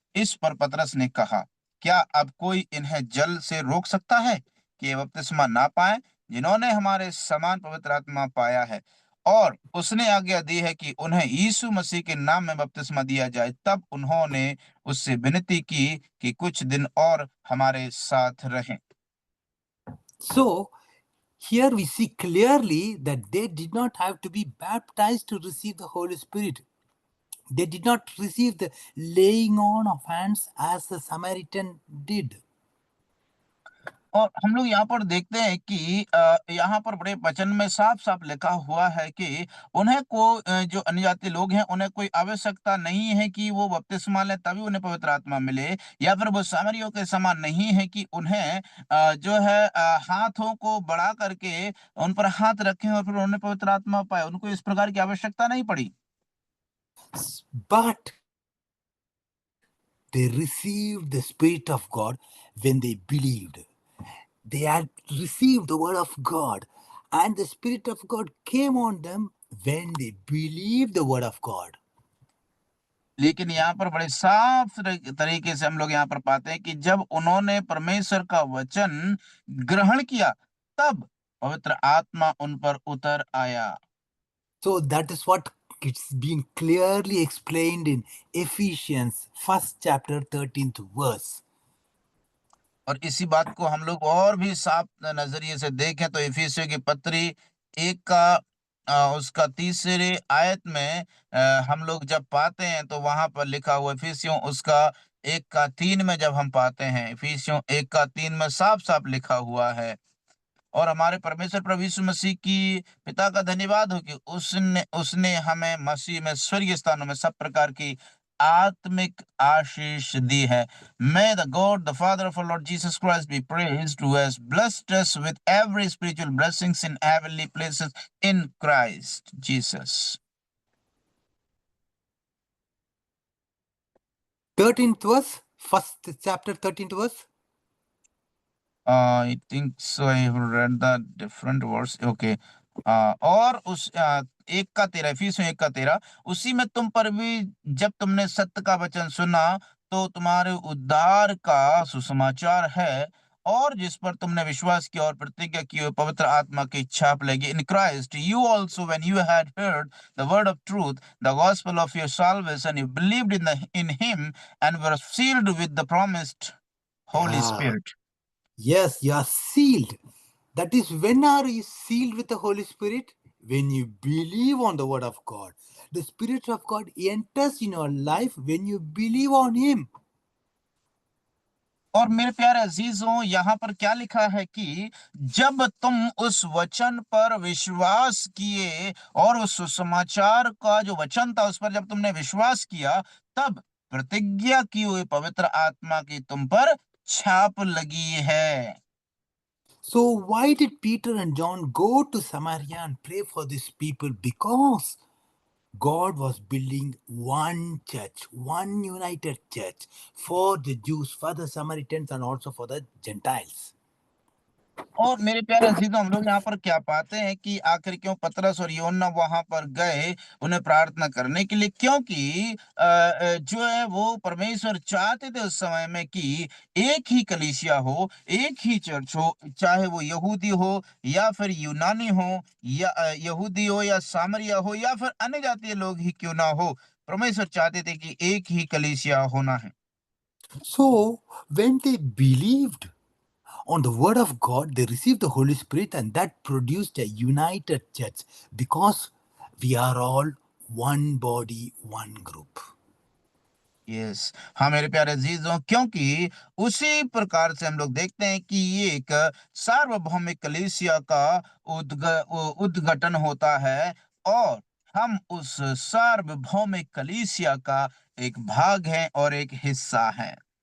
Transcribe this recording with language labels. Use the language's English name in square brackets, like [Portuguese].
[Hindi] इस पर पतरस ने कहा, क्या अब कोई इन्हें जल से रोक सकता है कि ये बपतिस्मा ना पाए, जिन्होंने हमारे समान पवित्र आत्मा पाया है? और उसने आज्ञा दी है कि उन्हें यीशु मसीह के नाम में बपतिस्मा दिया जाए। तब उन्होंने उससे विनती की कि कुछ दिन और हमारे साथ रहें। [English] So here we see clearly that they did not have to be baptized to receive the Holy Spirit. They did not receive the laying on of hands as the Samaritan did. [Hindi] और हम लोग यहाँ पर देखते हैं कि यहाँ पर बड़े वचन में साफ साफ लिखा हुआ है कि उन्हें जो अन्य जाति लोग हैं उन्हें कोई आवश्यकता नहीं है कि वो बपतिस्मा लें तभी उन्हें पवित्र आत्मा मिले, या फिर वो सामरियों के समान नहीं है कि उन्हें जो है हाथों को बढ़ा करके उन पर हाथ रखें और फिर उन्हें पवित्र आत्मा पाए। उनको इस प्रकार की आवश्यकता नहीं पड़ी। [English] But they received the Spirit of God when they believed. They had received the word of God, and the Spirit of God came on them when they believed the word of God. [Hindi] लेकिन यहाँ पर बड़े साफ तरीके से हम लोग यहाँ पर पाते हैं कि जब उन्होंने परमेश्वर का वचन ग्रहण किया तब पवित्र आत्मा उन पर उतर आया। [English] So that is what it's been clearly explained in Ephesians 1st chapter 13th verse. [Hindi] और इसी बात को हम लोग और भी साफ नजरिए से देखें तो इफिसियों की पत्री 1 का उसका 3रे आयत में हम लोग जब पाते हैं तो वहां पर लिखा हुआ इफिसियों उसका 1:3 में जब हम पाते हैं, इफिसियों 1:3 में साफ साफ लिखा हुआ है, और हमारे परमेश्वर प्रभु यीशु मसीह की पिता का धन्यवाद हो कि उसने उसने हमें मसीह में स्वर्गीय स्थानों में सब प्रकार की आत्मिक आशीष दी है। [English] May the God, the Father of our Lord Jesus Christ be praised, who has blessed us with every spiritual blessings in heavenly places in Christ Jesus. 13th verse, first chapter, 13th verse. I think so. I have read the different words. Okay. [Hindi] और उस 1:13, इफिसियों 1:13, उसी में तुम पर भी जब तुमने सत्य का वचन सुना तो तुम्हारे उद्धार का सुसमाचार है, और जिस पर तुमने विश्वास किया और प्रतिज्ञा की हुई पवित्र आत्मा की छाप लगी। [English] In Christ you also when you had heard the word of truth, the gospel of your salvation, you believed in him and were sealed with the promised Holy Yeah. Spirit. Yes, you are sealed. That is, when are you sealed with the Holy Spirit? When you believe on the word of God. The Spirit of God enters in your life when you believe on Him. [Hindi] और मेरे प्यारे अजीजों, यहाँ पर क्या लिखा है कि जब तुम उस वचन पर विश्वास किए और उस सुसमाचार का जो वचन था उस पर जब तुमने विश्वास किया, तब प्रतिज्ञा की हुई पवित्र आत्मा की तुम पर छाप लगी है। [English] So, why did Peter and John go to Samaria and pray for these people? Because God was building one church, one united church for the Jews, for the Samaritans, and also for the Gentiles. [Hindi] और मेरे प्यारे अजीजों, हम लोग यहाँ पर क्या पाते हैं कि आखिर क्यों पतरस और यूहन्ना वहां पर गए उन्हें प्रार्थना करने के लिए? क्योंकि जो है वो परमेश्वर चाहते थे उस समय में कि एक ही कलीसिया हो, एक ही चर्च हो, चाहे वो यहूदी हो या फिर यूनानी हो, या यहूदी हो या सामरिया हो या फिर अन्य जातीय लोग ही क्यों ना हो, परमेश्वर चाहते थे कि एक ही कलीसिया होना है। [English] So, when they believed on the word of God, they received the Holy Spirit, and that produced a united church because we are all one body, one group. [Hindi] Yes, हाँ मेरे प्यारे अजीजों, क्योंकि उसी प्रकार से हम लोग देखते हैं कि ये एक सार्वभौमिक कलीसिया का उद्घाटन होता है, और हम उस सार्वभौमिक कलीसिया का एक भाग हैं और एक हिस्सा हैं।